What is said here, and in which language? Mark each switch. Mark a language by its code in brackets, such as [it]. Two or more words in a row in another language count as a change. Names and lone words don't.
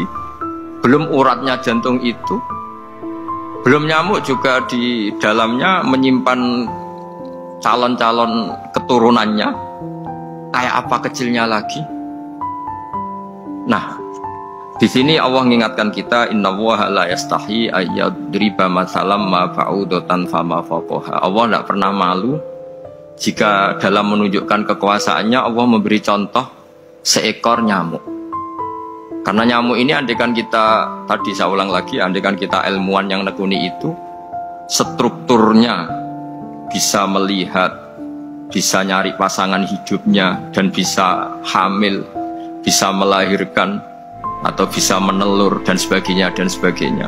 [id] Belum uratnya jantung itu, belum nyamuk juga di dalamnya menyimpan calon-calon keturunannya. Kayak apa kecilnya lagi? Nah, di sini Allah mengingatkan kita, [ar] إن الله لا يستحيي أن يضرب مثلا ما بعوضة فما فوقها. [id] Allah tidak pernah malu jika dalam menunjukkan kekuasaannya Allah memberi contoh seekor nyamuk. Karena nyamuk ini andaikan kita, tadi saya ulang lagi, andaikan kita ilmuwan yang nekuni itu, strukturnya bisa melihat, bisa nyari pasangan hidupnya, dan bisa hamil, bisa melahirkan, atau bisa menelur, dan sebagainya, dan sebagainya.